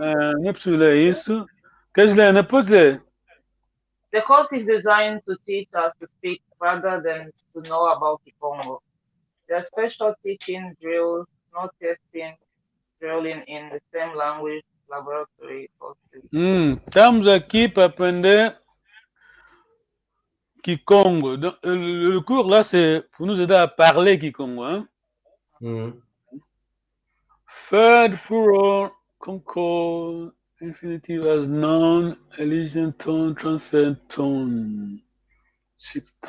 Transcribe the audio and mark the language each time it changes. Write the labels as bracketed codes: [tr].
[pt] Não é preciso ler isso. Queres ler, não pode ler? [en] The course is designed to teach us to speak rather than to know about Kikongo. There are special teaching drills, no testing, drilling in the same language laboratory courses. [pt] Estamos aqui para aprender Kikongo. [fr] Donc, le cours là, c'est pour nous aider à parler Kikongo. Hein? [en] Third plural concord infinitive as noun, elision tone, transfer tone, shift.